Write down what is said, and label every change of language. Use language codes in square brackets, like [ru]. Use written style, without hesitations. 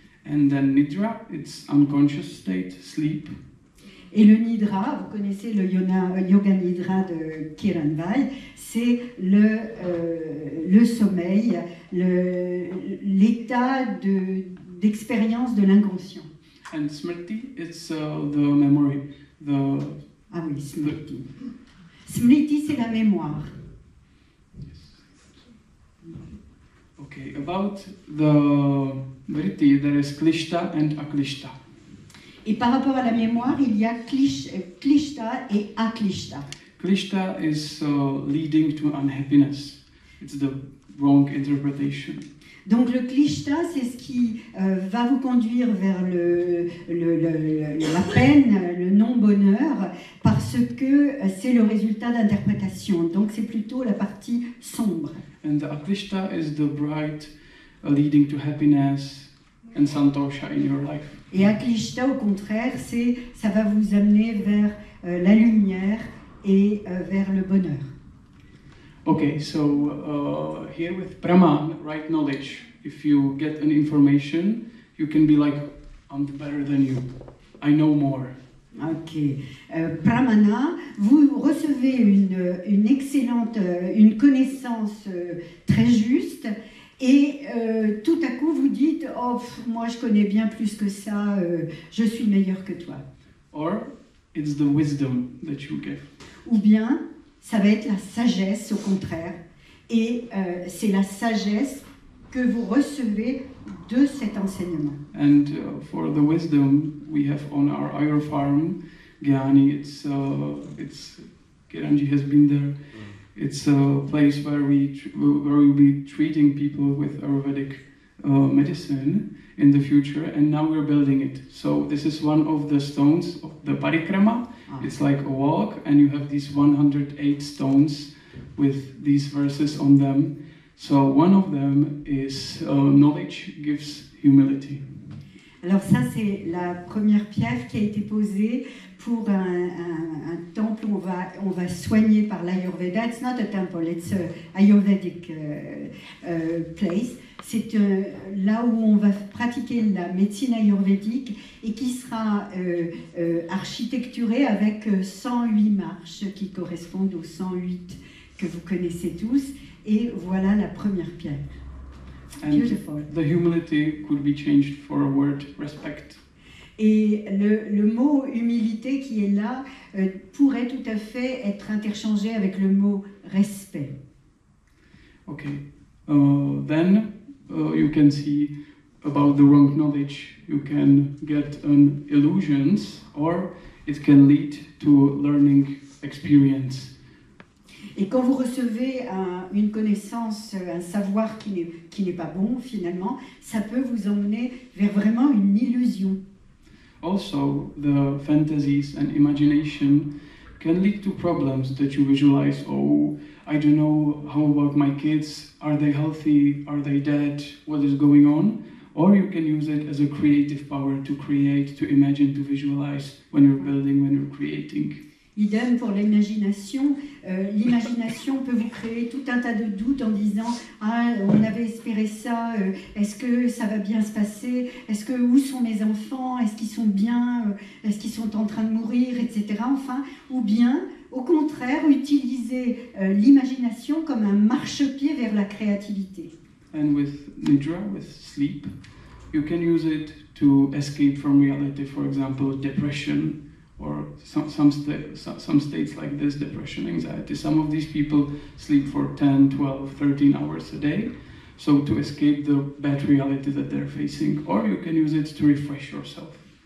[en] And then nidra, it's unconscious state, sleep. [fr] Et le nidra, vous connaissez le yoga nidra de Kiranbhai, c'est le sommeil, l'état d'expérience de l'inconscient. [en] And smriti, it's the memory. [fr] Ah oui, smriti. Smriti, c'est la mémoire. [en] Okay, about the vritti, there is klishta and aklishta. [fr] Et par rapport à la mémoire, il y a klishta et aklishta. [en] Klishta is leading to unhappiness. It's the wrong interpretation. [fr] Donc le klishta, c'est ce qui va vous conduire vers la peine, le non-bonheur, parce que c'est le résultat d'interprétation. Donc c'est plutôt la partie sombre. [en] And the aklishta is the bright, leading to happiness and santosha in your life. [fr] Et aklishta, au contraire, ça va vous amener vers la lumière et vers le bonheur. [en] Okay, so here with Praman, right knowledge, if you get an information, you can be like, I'm better than you, I know more. Ok. [fr] Pramana, vous recevez une excellente, une connaissance très juste et tout à coup vous dites, oh, moi je connais bien plus que ça, je suis meilleur que toi. [en] Or it's the wisdom that you give. [fr] Ou bien, ça va être la sagesse au contraire, et c'est la sagesse que vous recevez de cet enseignement. [en] And for the wisdom we have on our Ayur farm, Gyani, it's Kiranji has been there. It's a place where we'll be treating people with Ayurvedic medicine in the future, and now we're building it. So this is one of the stones of the parikrama. It's like a walk, and you have these 108 stones with these verses on them. So one of them is knowledge gives humility. [fr] Alors ça, c'est la première pierre qui a été posée pour un temple où on va soigner par l'Ayurveda. [en] It's not a temple, it's an Ayurvedic place. [fr] C'est là où on va pratiquer la médecine ayurvédique et qui sera architecturée avec 108 marches qui correspondent aux 108 que vous connaissez tous. Et voilà la première pierre. [en] And Beautiful. the humility could be changed for a word respect. [fr] Et le mot humilité qui est là pourrait tout à fait être interchangé avec le mot respect. [en] Okay, then you can see about the wrong knowledge. You can get an illusions, or it can lead to learning experience. [fr] Et quand vous recevez une connaissance, un savoir qui n'est pas bon finalement, ça peut vous emmener vers vraiment une illusion. [en] Also, the fantasies and imagination can lead to problems that you visualize. Oh, I don't know, how about my kids? Are they healthy? Are they dead? What is going on? Or you can use it as a creative power to create, to imagine, to visualize when you're building, when you're creating. [fr] Idem pour l'imagination. L'imagination peut vous créer tout un tas de doutes en disant « Ah, on avait espéré ça, est-ce que ça va bien se passer? Où sont mes enfants? Est-ce qu'ils sont bien? Est-ce qu'ils sont en train de mourir? Etc. » Enfin, ou bien, au contraire, utiliser l'imagination comme un marchepied vers la créativité. [en] And with nidra, with sleep, you can use it to escape from reality, for example, depression, or some states like this, depression, anxiety. Some of these people sleep for 10, 12, 13 hours a day, so to escape the bad reality that they're facing, or you can use it to refresh yourself.